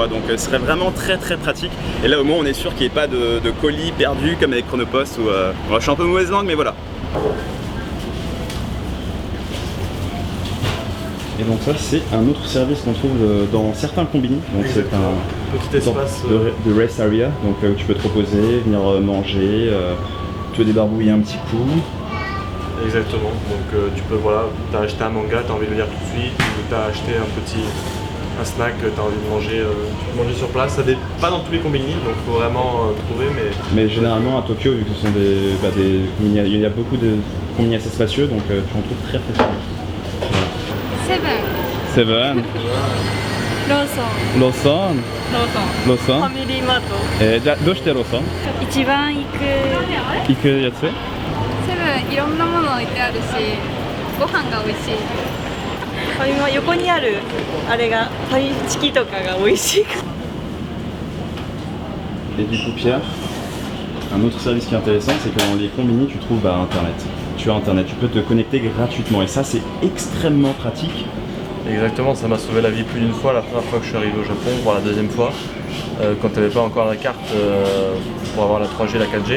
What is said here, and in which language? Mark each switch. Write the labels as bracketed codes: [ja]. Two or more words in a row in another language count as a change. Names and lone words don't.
[fr] Donc ce serait vraiment très pratique. Et là au moins on est sûr qu'il n'y ait pas de colis perdus comme avec Chronopost. Je suis un peu mauvaise langue, mais voilà. Et donc ça c'est un autre service qu'on trouve dans certains combini. Donc c'est un petit espace de [en] rest area, [fr] donc où tu peux te reposer, venir manger, te débarbouiller un petit coup. Exactement, donc tu peux, voilà, t'as acheté un manga, t'as envie de le lire tout de suite, ou t'as acheté un snack que tu as envie de manger, tu peux manger sur place. Ça n'est pas dans tous les combini, donc il faut vraiment trouver. Mais généralement à Tokyo, vu que ce sont des combini, il y a beaucoup de combini assez spacieux, donc tu en trouves très facilement. [ja] Seven. ローソン。ローソン。ローソン。ローソン。ファミリーマート。じゃあどうしてローソン？一番行くやつ？セブンいろんなもの置いてあるし、ご飯が美味しい。ファミマ横にあるあれがファミチキとかが美味しいから。 [fr] Et du coup Pierre, un autre service qui est intéressant, c'est que dans les combini, tu trouves Internet. Tu as Internet, tu peux te connecter gratuitement et ça c'est extrêmement pratique. Exactement, ça m'a sauvé la vie plus d'une fois la première fois que je suis arrivé au Japon, voire la deuxième fois, quand tu n'avais pas encore la carte pour avoir la 3G, la 4G.